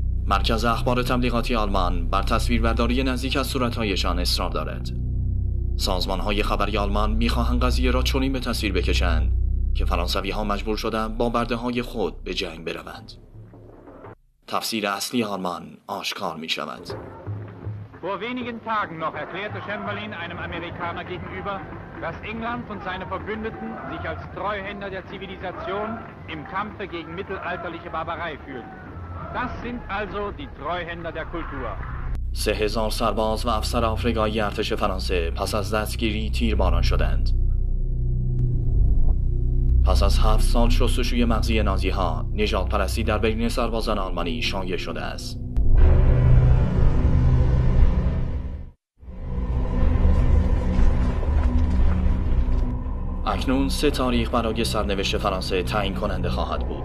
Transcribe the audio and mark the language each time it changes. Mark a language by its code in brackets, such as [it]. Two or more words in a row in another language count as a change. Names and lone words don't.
[fa] مرکز اخبار تبلیغاتی آلمان بر تصویربرداری نزدیک از صورتهایشان اصرار دارد. سازمان‌های خبری آلمان می‌خواهند قضیه را چنین به تصویر بکشند که فرانسوی‌ها مجبور شدند با برده‌های خود به جنگ بروند. تفسیر اصلی آلمان آشکار می‌شود. [de] Vor wenigen Tagen noch erklärte Chamberlain einem Amerikaner gegenüber, dass England und seine Verbündeten sich als Treuhänder der Zivilisation im Kampfe gegen mittelalterliche Barbarei fühlten. Das sind also die Treuhänder der Kultur. [fa] 3000 سرباز و افسر آفریقایی ارتش فرانسه پس از دستگیری تیرباران شدند. پس از 7 سال شستشوی مغزی نازی‌ها، نژادپرستی در بین سربازان آلمانی شایع شده است. اکنون 3 تاریخ برای سرنوشت فرانسه تعیین کننده خواهد بود.